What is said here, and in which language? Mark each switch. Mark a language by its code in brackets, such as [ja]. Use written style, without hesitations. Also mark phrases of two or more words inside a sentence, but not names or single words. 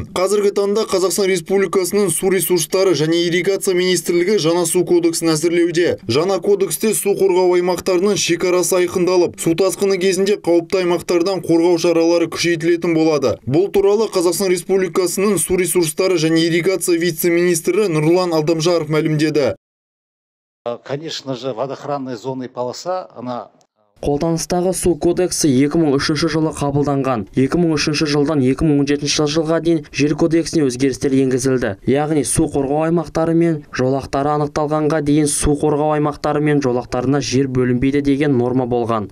[kk] Қазіргі таңда Қазақстан Республикасының су ресурстары және ирригация министрлігі жаңа су кодексін әзірлеуде. Жаңа кодексте су қорғау аймақтарының шекарасы айқындалып, су тасқыны кезінде қауіпті аймақтардан қорғау шаралары күшейтілетін болады. Бұл туралы Қазақстан Республикасының су ресурстары және ирригация вице-министрі Нұрлан Алдамжаров мәлімдеді. [ru] Конечно же, водоохранная зона и полоса, она... [kk] Қолданыстағы су кодексі 2003 жылы қабылданған. 2003 жылдан 2017 жылға дейін жер кодексіне өзгерістер енгізілді. Яғни су қорғау аймақтары мен жолақтары анықталғанға дейін су қорғау аймақтары мен жолақтарына жер бөлінбейді деген норма болған.